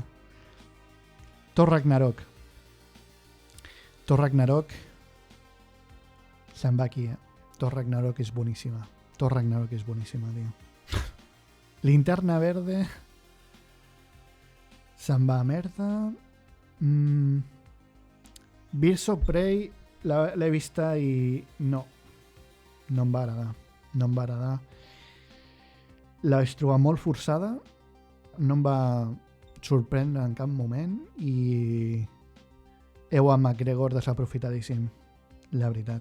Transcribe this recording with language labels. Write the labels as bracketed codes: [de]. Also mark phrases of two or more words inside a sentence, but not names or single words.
[ca] Thor Ragnarok se'n va aquí, Thor Ragnarok és boníssima, tio. Linterna Verde se'n va a merda. Birds of Prey l'he vista i no em va agradar. La vaig trobar molt forçada, no em va sorprendre en cap moment i Ewan McGregor desaprofitadíssim, la veritat.